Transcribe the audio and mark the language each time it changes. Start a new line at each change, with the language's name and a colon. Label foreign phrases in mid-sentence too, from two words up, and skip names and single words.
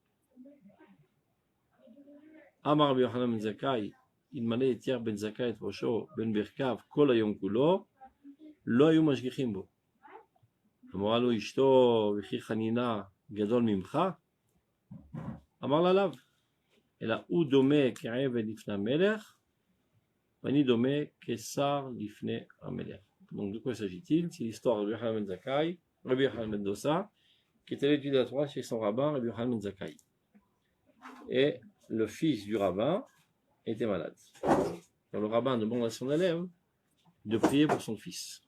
Hebrew: אמר רבי יוחנן בן זכאי, אלמלא הטיח בן זכאי את ראשו בין ברכיו כל היום כולו, לא היו משגיחים בו. אמרה לו אשתו, וכי חנינה גדול ממך? אמר לה לאו, אלא הוא דומה כעבד לפני המלך, ואני דומה כשר לפני המלך.
French: Donc de quoi s'agit-il? C'est l'histoire de Rabbi Yochanan ben Zakkai, Rabbi Yochanan ben Dosa, qui était l'étude de la Torah chez son rabbin, Rabbi Yochanan ben Zakkai. Et le fils du rabbin était malade. Alors le rabbin demande à son élève de prier pour son fils.